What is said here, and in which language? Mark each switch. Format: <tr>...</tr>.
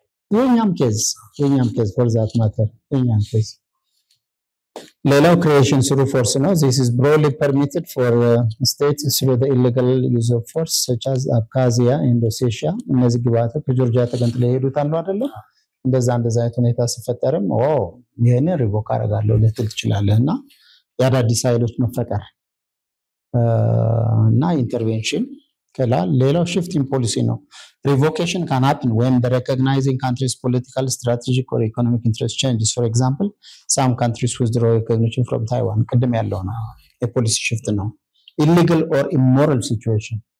<am>የኛም ኬዝ</am> <en>for that matter</en> <am>የኛም ኬዝ ሌላው</am> <en>creation through force</en> <am>ነው.</am> <en>This is broadly permitted for states through the illegal use of force such as Abkhazia and Ossetia.</en> <am>እነዚህ ግባታ ከጆርጂያ ተገንጥለው ይሄዱታል አይደለ? እንደዛ አይነት ሁኔታ ሲፈጠርም ይሄን ሪቮክ አደርጋለሁ ልትል ትችላለህና ያዳዲስ ኃይሎች መፈጠር እና ኢንተርቬንሽን ከላል ሌላው</am> <en>shifting policy</en> <am>ነው.</am> <en>Revocation can happen when the recognizing country's political, strategic or economic interest changes. For example, some countries withdraw recognition from Taiwan.</en> <am>ቅድም ያለው ነው የፖሊሲ shift ነው.</am> <en>Illegal or immoral situation.</en>